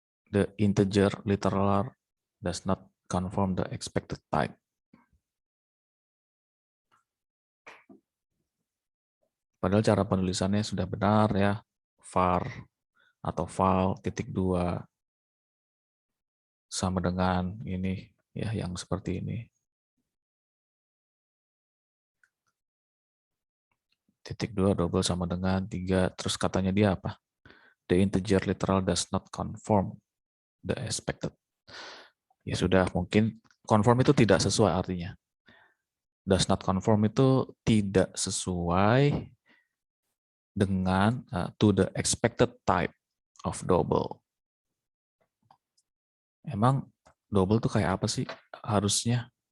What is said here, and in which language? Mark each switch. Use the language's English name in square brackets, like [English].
[English] The integer literal does not conform the expected type. [Indonesian] Padahal cara penulisannya sudah benar ya, var atau val titik 2 sama dengan ini ya yang seperti ini. Titik 2 double sama dengan 3, terus katanya dia apa? [English] The integer literal does not conform the expected. [Indonesian] Ya sudah, mungkin conform itu tidak sesuai artinya. [English] Does not conform [Indonesian] itu tidak sesuai dengan [English] to the expected type of double. [Indonesian] Emang double tuh kayak apa sih harusnya?